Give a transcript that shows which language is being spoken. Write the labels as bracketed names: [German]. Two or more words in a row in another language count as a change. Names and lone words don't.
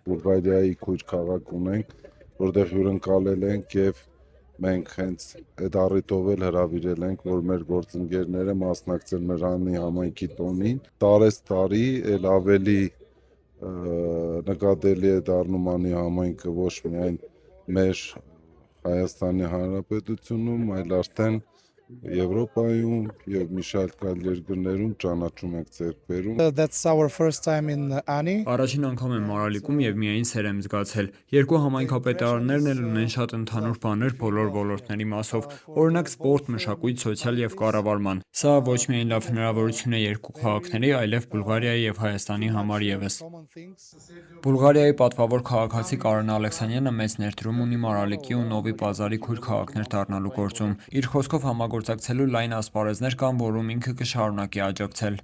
[Armenian] Բուլղարիայի քույր քաղաք ունենք, որտեղ հյուրընկալել ենք եւ մենք հենց այդ առիթով էլ հրավիրել ենք, որ մեր գործընկերները մասնակցեն մեր Անի համայնքի տոնին։ Տարեստարի էլ ավելի նկատելի է դառնում Անի համայնքը ոչ միայն մեր Հայաստանի Հանրապետությունում, այլ արդեն Եվրոպայում եւ մի շարք այլ երկրներում ճանաչում ենք ձեռք բերում։ [English] That's our first time in Ani. [Armenian] Առաջին անգամ եմ Մարալիկում եւ միայն սեր եմ զգացել։ Երկու համայնքապետարաններն էլ ունեն շատ ընդհանուր բաներ բոլոր ոլորտների մասով, օրինակ սպորտ, մշակույթ, սոցիալ եւ կառավարման։ Սա ոչ միայն լավ հնարավորություն է երկու քաղաքների, այլև Բուլղարիայի եւ Հայաստանի համար եւս։ Բուլղարիայի պատվավոր քաղաքացի Կարեն Ալեքսանյանը մեծ ներդրում ունի Մարալիկի ու Նովի Պազարի քույր քաղաքներ դառնալու գործում։ Իր խոսքով համագործակցելու լայն ասպարեզներ կան, որում ինքը կշարունակի աջակցել։